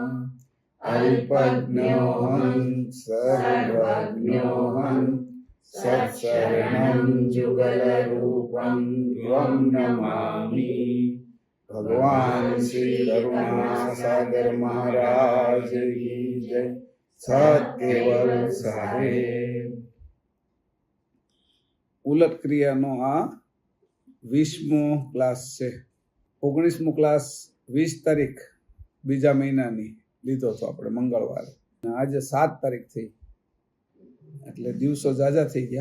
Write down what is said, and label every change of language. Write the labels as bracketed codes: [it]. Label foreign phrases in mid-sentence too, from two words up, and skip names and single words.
[sa] अल्पज्ञोऽहं सर्वज्ञोऽहं सत्शरणं जुगलरूपं त्वं नमामि। [hi] भगवान श्री करुणा सागर महाराज की जय। [gu] સત્કેવલ સાહેબ। ઉલટ ક્રિયાનો આ 20મો ક્લાસ છે। 19મો ક્લાસ 20 તારીખ બીજા મહિનાની લીધો હતો આપણે મંગળવારે। આજે 7 તારીખ થઈ એટલે દિવસો જાજા થઈ ગયા।